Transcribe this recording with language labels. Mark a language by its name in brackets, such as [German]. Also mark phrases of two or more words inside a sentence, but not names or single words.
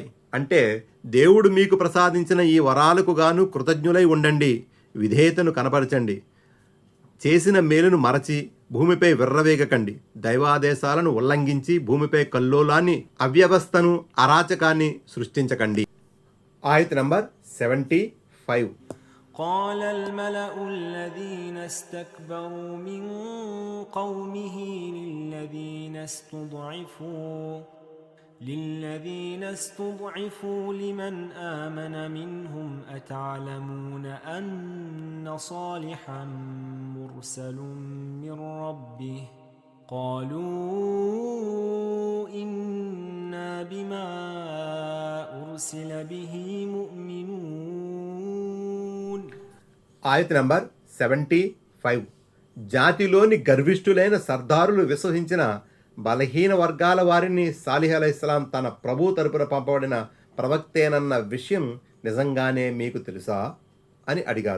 [Telugu] అంటే దేవుడు మీకు ప్రసాదించిన ఈ వరాలకు గాను కృతజ్ఞులై ఉండండి, విధేయతను కనపరచండి, చేసిన మేలును మరచి భూమిపై విర్రవేగకండి, దైవాదేశాలను ఉల్లంఘించి భూమిపై కల్లోలాన్ని, అవ్యవస్థను, అరాచకాన్ని సృష్టించకండి. ఆయత్ నంబర్ 75. [Arabic] قال الملأ الذين استكبروا من قومه للذين استضعفوا لمن آمن منهم أتعلمون أن صالحا مرسل من ربه قالوا إنا بما أرسل به مؤمنون. [Telugu] ఆయత్ నంబర్ 75. జాతిలోని గర్విష్ఠులైన సర్దారులు విశ్వసించిన బలహీన వర్గాల వారిని సాలిహ్ అలైహిస్సలాం తన ప్రభు తరపున పంపబడిన ప్రవక్తేనన్న విషయం నిజంగానే మీకు తెలుసా అని అడిగారు.